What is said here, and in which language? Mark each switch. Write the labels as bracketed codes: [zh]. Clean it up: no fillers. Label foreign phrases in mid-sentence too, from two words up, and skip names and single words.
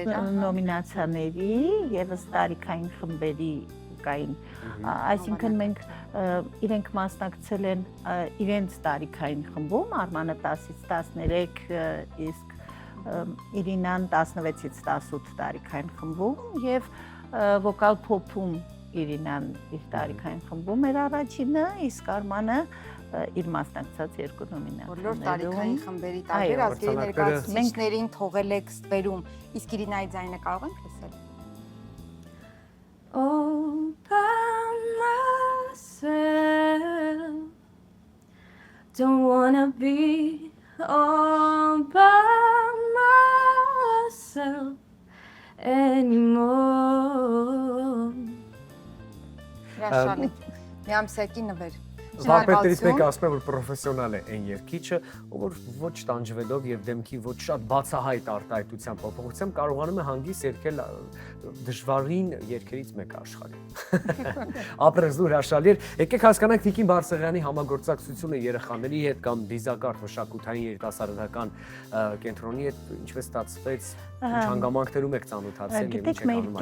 [hy] նոմինացիաների եւ տարիքային խմբերի կային, այսինքն մենք իրենք մասնակցել են իրենց տարիքային խմբում, Արմանը 10-ից 13, իսկ Իրինան 16-ից 18 տարիքային խմբում եւ վոկալ փոփում Իրինան իր տարիքային խմբում էր առաջինը, իսկ Արմանը իր մասնակցած 2 նոմինացիաներում։ Բոլոր տարիքային խմբերի տարբեր ազգերի ներկայացուցիչներին թողել եք ստվերում, իսկ Իրինայի ձայնը կարող ենք լսել։ [en] All by myself Don't wanna be all by myself anymore [hy] Հրաշալի։ Միամսյակի նվեր։ Վարպետներից մեկը ասում է, որ պրոֆեսիոնալ է այն երգիչը, որ ոչ տանջվելով եւ դեմքի ոչ շատ բացահայտ արտահայտությամբ փոփոխությամբ կարողանում է հանգիստ երգել դժվարին երգերից մեկը աշխարհի։ Ապրեզու հրաշալի էր։ Եկեք հասկանանք Տիկին Բարսեղյանի համագործակցությունը երեխաների հետ կամ դիզակարտ մշակութային երիտասարդական կենտրոնի հետ ինչպես ստացվեց, ինչ հանգամանքներում եք ծանոթացել եւ ինչ եք անում այսօր։